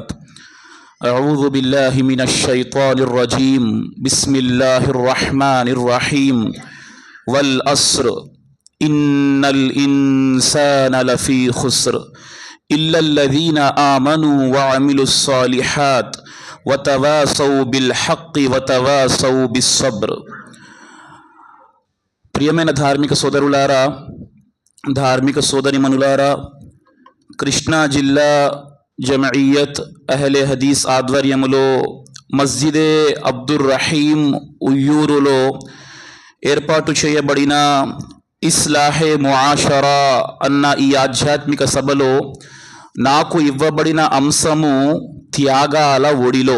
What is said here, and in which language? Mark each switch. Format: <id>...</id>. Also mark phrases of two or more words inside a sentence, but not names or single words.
<ar>أعوذ بالله من الشيطان الرجيم، بسم الله الرحمن الرحيم. والعصر إن الإنسان لفي خسر إلا الذين آمنوا وعملوا الصالحات وتواصوا بالحق وتواصوا بالصبر.</ar> <te>ప్రియమైన ధార్మిక సోదరులారా, ధార్మిక సోదరిమణులారా, కృష్ణా జిల్లా జమయియత్ అహ్లే హదీస్ ఆధ్వర్యములో మస్జిదే అబ్దుర్ రహీం ఉయ్యూరులో ఏర్పాటు చేయబడిన</te> <ur>اصلاح معاشرہ</ur> <te>అన్న ఈ ఆధ్యాత్మిక సభలో నాకు ఇవ్వబడిన అంశము త్యాగాల ఒడిలో.</te>